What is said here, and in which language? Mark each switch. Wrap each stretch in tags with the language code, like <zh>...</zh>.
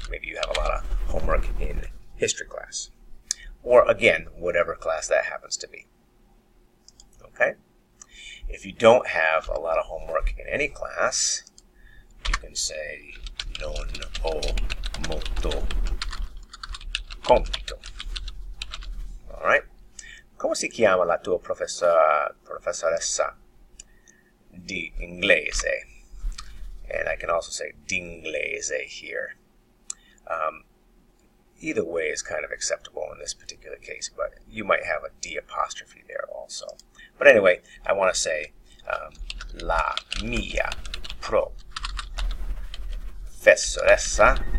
<en>Maybe you have a lot of homework in history class. Or again, whatever class that happens to be. Okay? If you don't have a lot of homework in any class, you can say non ho molto compito. Alright?</en> <it>Come si chiama la tua professoressa di inglese?</it> <en>And I can also say d'inglese here. Either way is kind of acceptable in this particular case, but you might have a D apostrophe there also. But anyway, I want to say la mia professoressa.</en>